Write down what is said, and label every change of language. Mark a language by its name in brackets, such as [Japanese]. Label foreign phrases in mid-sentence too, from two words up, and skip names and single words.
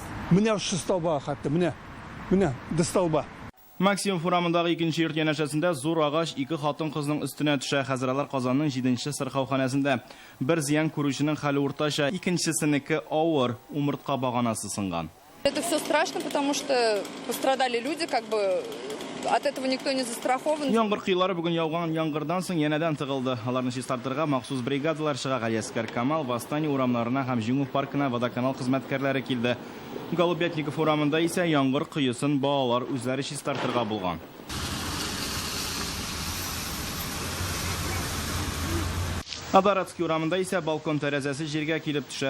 [Tatar] Менә шу столба хәтта, менә ди столба. Максим урамындагы 2нче йорт янәшәсендә зур агач 2 хатын-кызның өстенә төшә. Хәзерләр Казанның 7нче сырхауханәсендә. Бер зыян күрүченең хәле уртача, икенчесенеке авыр, умыртка баганасы сынган. [Russian] Это все страшно, потому что пострадали люди, как бы от этого никто не застрахован. [Tatar] Яңгыр кыйлары бүген яуган яңгырдан соң янәдән тыгылды. Аларны чистартырга махсус бригадалар чыга. Галиәскәр Камал, Восстание урамнарына һәм Җиңү паркына водоканал хезмәткәрләре килде. Голубятников урамында исә яңгыр кыйысын балалар үзләре чистартырга булган. Адаратский урамында исә балкон тәрәзәсе җиргә килеп төшә.